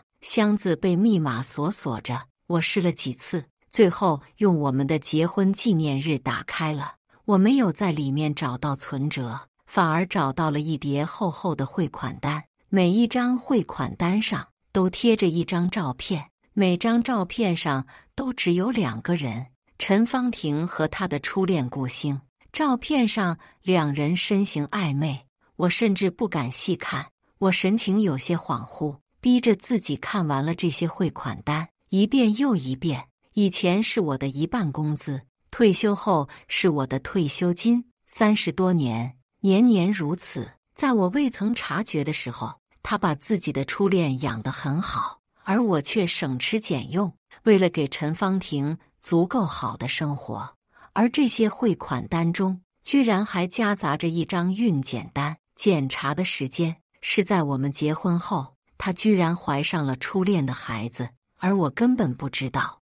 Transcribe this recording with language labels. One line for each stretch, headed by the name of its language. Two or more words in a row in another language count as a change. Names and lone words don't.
Chinese: 箱子被密碼鎖着，我試了幾次，最後用我們的結婚紀念日打開了。我沒有在裡面找到存摺，反而找到了一疊厚厚的匯款單。每一張匯款單上都貼着一張照片，每張照片上都只有2個人：陳芳婷和她的初戀顧星。照片上2人身形曖昧，我甚至不敢細看。我神情有些恍惚，逼着自己看完了這些匯款單，一遍又一遍。以前是我的1半工資，退休後是我的退休金，30多年，年年如此。在我未曾察覺的時候，他把自己的初戀養得很好，而我卻省吃儉用，為了給陳芳婷足夠好的生活。而這些匯款單中，居然還夾雜着一張孕檢單。檢查的時間是在我們結婚後，她居然懷上了初戀的孩子，而我根本不知道。